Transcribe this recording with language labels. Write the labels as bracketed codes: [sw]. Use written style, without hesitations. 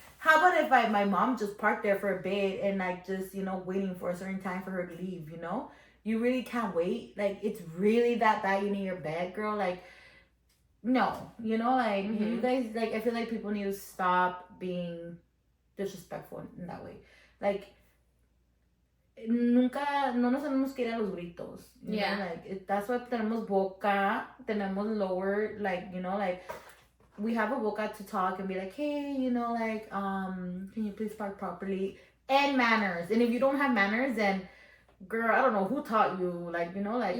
[en] How about if my mom just parked there for a bit and like just, you know, waiting for a certain time for her to leave, you know? You really can't wait. Like, it's really that bad you need your bed, girl. Like, no, you know, like, you guys, like, I feel like people need to stop being disrespectful in that way. [es] Like, nunca, no nos tenemos que ir a los gritos. [en] You know? Like, that's why [es] tenemos boca, tenemos lower, [en] like, you know, like, we have a boca to talk and be like, hey, you know, like, can you please park properly? And manners. And if you don't have manners, then, girl, I don't know who taught you, like, you know, like,